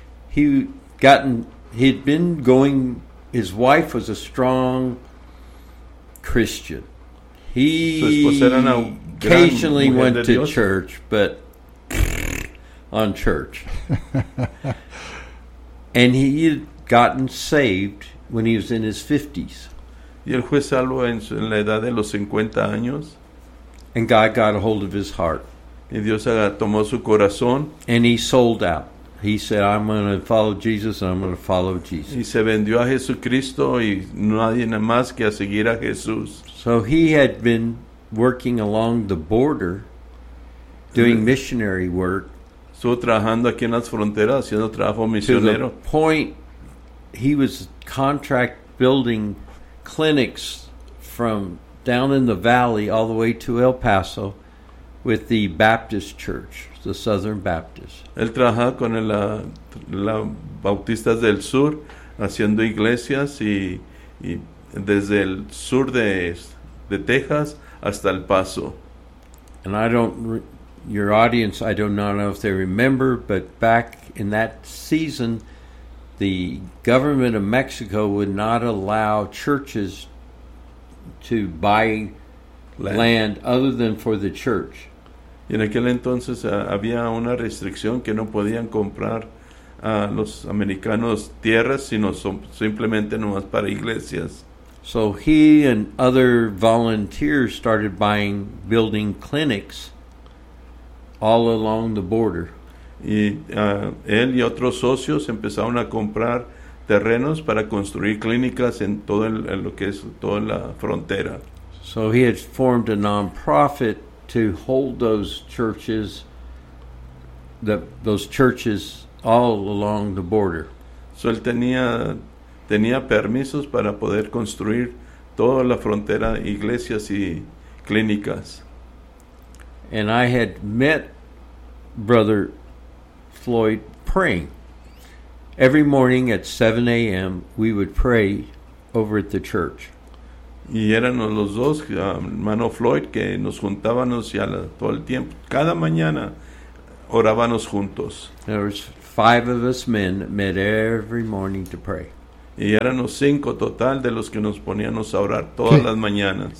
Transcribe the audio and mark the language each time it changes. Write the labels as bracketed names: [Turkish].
[English] He'd been going, his wife was a strong Christian. He occasionally went to church, but on church. And he had gotten saved when he was in his 50s. [Spanish] Y él fue salvo en la edad de los 50 años. [English] And God got a hold of his heart. [Spanish] Y Dios tomó su corazón. [English] And he sold out. He said, I'm going to follow Jesus and I'm going to follow Jesus. [Spanish] Y se vendió a Jesucristo y nadie nada más que a seguir a Jesús. [English] So he had been working along the border doing missionary work. [Spanish] Estuvo trabajando aquí en las fronteras haciendo trabajo misionero. [English] To the point he was contract building clinics from down in the valley all the way to El Paso with the Baptist Church, the Southern Baptist. [Spanish] Él trabajaba con la Bautistas del Sur haciendo iglesias y desde el sur de Texas hasta El Paso. [English] And I don't your audience, I don't know if they remember, but back in that season, the government of Mexico would not allow churches to buy land other than for the church. [Spanish] Y en aquel entonces había una restricción que no podían comprar a los americanos tierras, sino simplemente nomás para iglesias. [English] So he and other volunteers started buying, building clinics all along the border. [Spanish] Y él y otros socios empezaron a comprar terrenos para construir clínicas en todo lo que es toda la frontera. [English] So he had formed a non-profit to hold those churches, those churches all along the border. [Spanish] So él tenía permisos para poder construir toda la frontera, iglesias y clínicas. [English] And I had met Brother Floyd praying. Every morning at 7 a.m. we would pray over at the church. [Spanish] Y éramos los dos, hermano Floyd, que nos juntábamos ya todo el tiempo. Cada mañana orábamos juntos. [English] There was 5 of us men that met every morning to pray. [Spanish] Y éramos 5 total de los que nos poníamos a orar todas las mañanas.